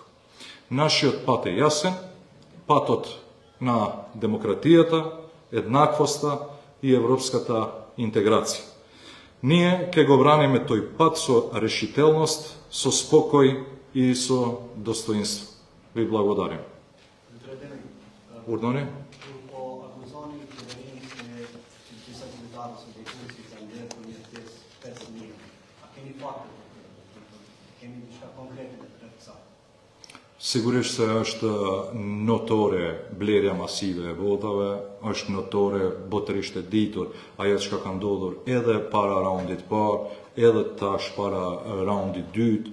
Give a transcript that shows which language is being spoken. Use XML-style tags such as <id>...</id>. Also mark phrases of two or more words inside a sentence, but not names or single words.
<mk>Нашиот пат е јасен, патот на демократијата, еднаквоста и европската интеграција. Ние ќе го браниме тој пат со решителност, со спокој и со достоинство. Ви благодарим.</mk> <sq>Urdhoni? Po akuzoni qeverinë se disa qytetarë ose deputesi kanë nderë për një jetesë 5 mijë. A keni fakte? Keni diçka konkrete për kësaj? Sigurisht se është notore blerja masive e votave, është notore botërisht e ditur ajo që ka ndodhur edhe para raundit parë, edhe tash para raundit dytë.</sq>